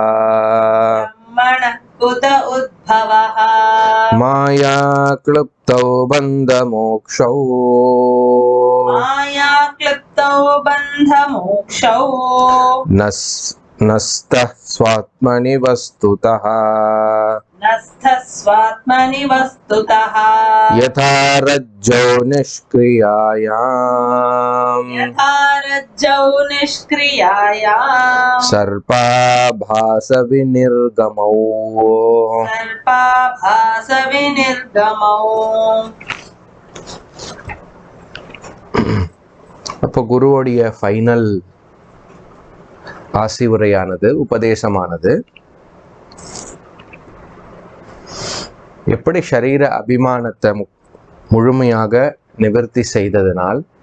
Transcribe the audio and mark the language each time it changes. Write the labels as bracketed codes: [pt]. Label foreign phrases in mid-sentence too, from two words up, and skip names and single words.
[sa] माया क्लुप्तौ बन्धमोक्षौ नस्तः स्वात्मनि वस्तुतः यथा रज्जौ निष्क्रियायां सर्पाभास विनिर्गमौ। [ta] அப்போ குருவோடைய ஃபைனல் ஆசிவுரையானது, உபதேசமானது எப்படி ஷரீர அபிமானத்தை முழுமையாக நிவர்த்தி செய்ததனால்